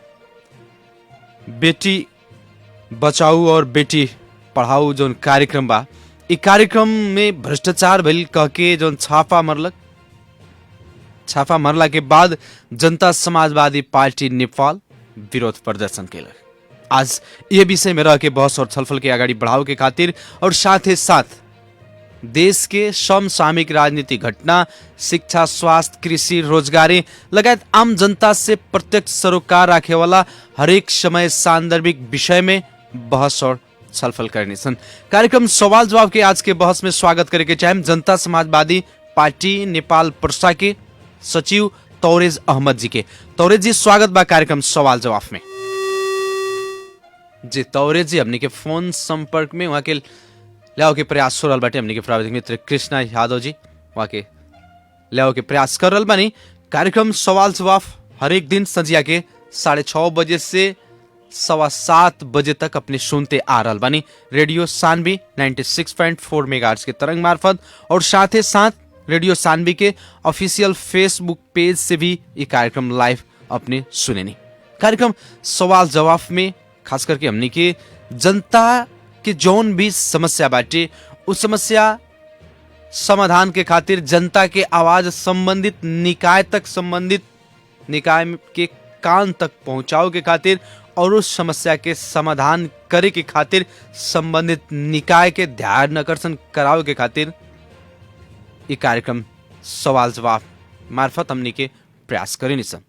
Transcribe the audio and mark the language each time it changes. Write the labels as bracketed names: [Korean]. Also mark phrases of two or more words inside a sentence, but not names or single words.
[Bhojpuri] बेटी बचाऊ और बेटी पढ़ाऊ जौन कार्यक्रम बा, इ कार्यक्रम में भ्रष्टाचार भइल कह के जौन छापा मरला के बाद जनता समाजवादी पार्टी नेपाल विरोध प्रदर्शन केलक। आज ये विषय में रह के बहस और छलफल के आगाड़ी बढ़ाव के खातिर और साथ ही साथ देश के समसामयिक राजनीतिक घटना, शिक्षा, स्वास्थ्य, कृषि, रोजगारी लगायत आम जनता से प्रत्यक्ष सरोकार राखे वाला हरेक समय सांदर्भिक विषय में बहस और छलफल करने सन। कार्यक्रम सवाल जवाब के आज के बहस में स्वागत करे के चाहे जनता समाजवादी पार्टी नेपाल पर्सा के सचिव तौरेज अहमद जी के। तौरेज जी, स्वागत बा कार्यक्रम सवाल जवाब में। जी तौरेज जी, हमने के फोन संपर्क में वहाँ के ल्याओ के प्रयास हो रहल बाटे। हमने के प्राविधिक मित्र कृष्णा यादव जी वहाँ के ल्याओ के प्रयास कर रहल बानी। कार्यक्रम सवाल जवाब हरेक दिन संजिया के 6:30 बजे से 7:15 बजे तक अपने सुनते आ रहल बानी रेडियो सानवी 96.4 मेगाहर्ट्ज के तरंग मार्फत और साथ ही साथ रेडियो सानवी के ऑफिशियल फेसबुक पेज से भी ये कार्यक्रम लाइव अपने सुने नहीं। कार्यक्रम सवाल जवाब में खास करके हमने के जनता के जौन भी समस्या बाटे उस समस्या समाधान के खातिर जनता के आवाज संबंधित निकाय तक संबंधित निकाय के कान तक पहुंचाओ के खातिर और उस समस्या के समाधान करे के खातिर संबंधित निकाय के ध्यान आकर्षण करावे के खातिर ये कार्यक्रम सवाल जवाब मार्फत हमनी के प्रयास करेनी सन।